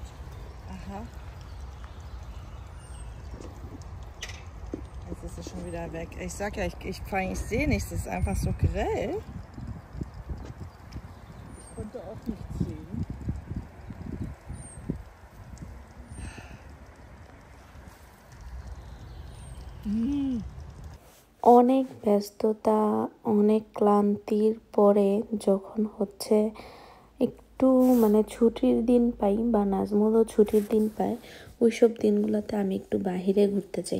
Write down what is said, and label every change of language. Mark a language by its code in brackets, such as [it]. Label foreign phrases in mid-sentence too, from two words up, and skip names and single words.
[de] Aha. Jetzt ist es schon wieder weg. Ich sag ja, ich sehe nichts. Es ist einfach so grell. Ich konnte auch nichts sehen. [bn] অনেক ব্যস্ততা, অনেক ক্লান্তির পরে যখন হচ্ছে একটু মানে ছুটির দিন পাই বা নাজমুলও ছুটির দিন পায়, ওইসব দিনগুলোতে আমি একটু বাহিরে ঘুরতে যাই।